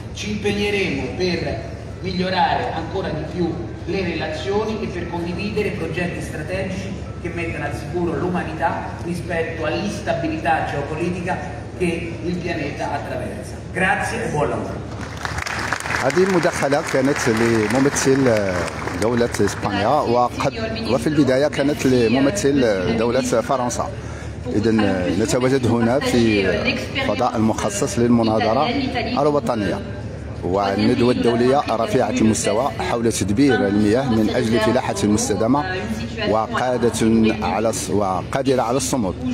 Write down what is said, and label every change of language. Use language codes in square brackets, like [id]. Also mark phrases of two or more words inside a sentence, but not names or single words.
[it] Ci impegneremo per migliorare ancora di più le relazioni e per condividere progetti strategici che mettano al sicuro l'umanità rispetto all'instabilità geopolitica che il pianeta attraversa. Grazie e buon lavoro. [ar] هذه المداخلة كانت لممثل دولة إسبانيا وفي البداية كانت لممثل دولة فرنسا. إذا نتواجد هنا في فضاء المخصص للمناظرة الوطنية والندوة الدولية رفيعة المستوى حول تدبير المياه من أجل فلاحة مستدامة وقادرة على الصمود.